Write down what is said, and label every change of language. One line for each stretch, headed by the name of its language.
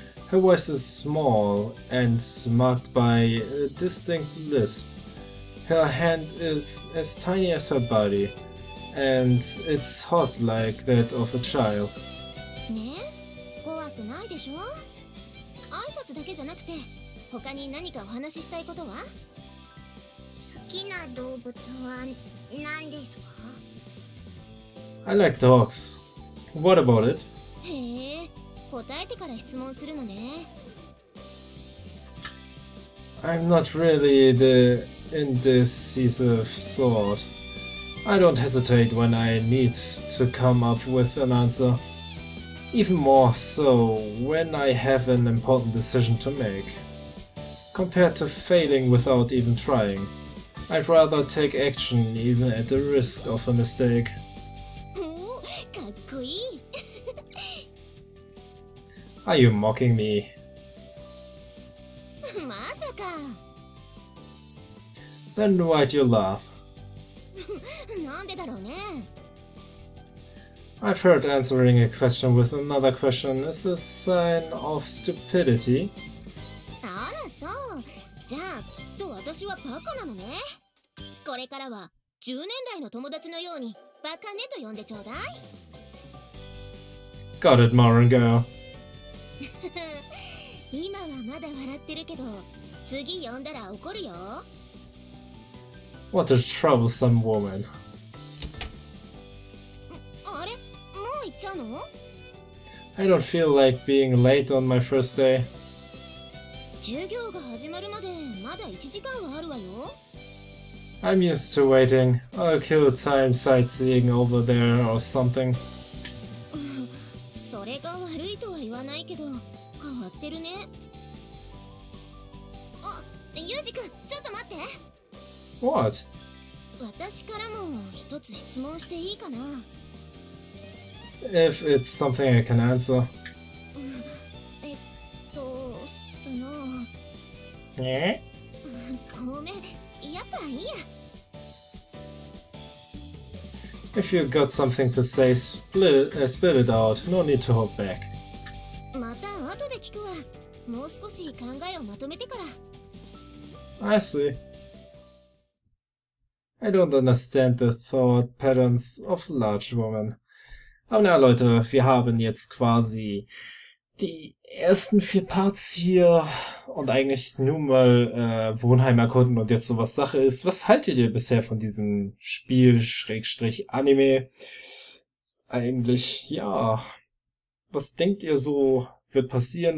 English: Her voice is small and marked by a distinct lisp. Her hand is as tiny as her body, and it's hot like that of a child.
Japanese: ねえ、怖くないでしょ？挨拶だけじゃなくて、他に何かお話ししたいことは？好きな動物は何ですか？
English: I like dogs. What about it?
Japanese: へえ、答えてから質問するのね。
English: I'm not really the indecisive sort. I don't hesitate when I need to come up with an answer. Even more so when I have an important decision to make. Compared to failing without even trying, I'd rather take action even at the risk of a mistake.
Japanese: おお、かっこいい。
English: Are you mocking me?
Japanese: まさか。
English: Then why'd you laugh?
Japanese: なんでだろうね。
English: I've heard answering a question with another question is a sign of stupidity.
Japanese: あらそう。じゃあきっと私はバカなのね。これからは10年来の友達のようにバカねと呼んでちょうだい。
English: Got it, Marin girl.
Japanese: 今はまだ笑ってるけど、次呼んだら怒るよ。
English: What a troublesome woman.
Japanese: あれ、もう行っちゃうの？
English: I don't feel like being late on my first day.
Japanese: 授業が始まるまでまだ1時間はあるわよ。
English: I'm used to waiting. I'll kill time sightseeing over there or something.
Japanese: それが悪いとは言わないけど、変わってるね。あ、ユージ君、ちょっと待って。
English: What?
Japanese: 私からも一つ質問していいかな？
English: If it's something I can answer.
Japanese: その… え？ごめん、やっぱいいや。
English: If you got something to say, spit it out. No need to hold back.
Japanese: また後で聞くわ。もう少し考えをまとめてから。
English: I see. I don't understand the thought patterns of large women.
German: Aber na Leute, wir haben jetzt quasi die ersten 4 Parts hier und eigentlich nur mal Wohnheim erkunden und jetzt sowas Sache ist. Was haltet ihr bisher von diesem Spiel, Schrägstrich Anime? Eigentlich, ja. Was denkt ihr so wird passieren?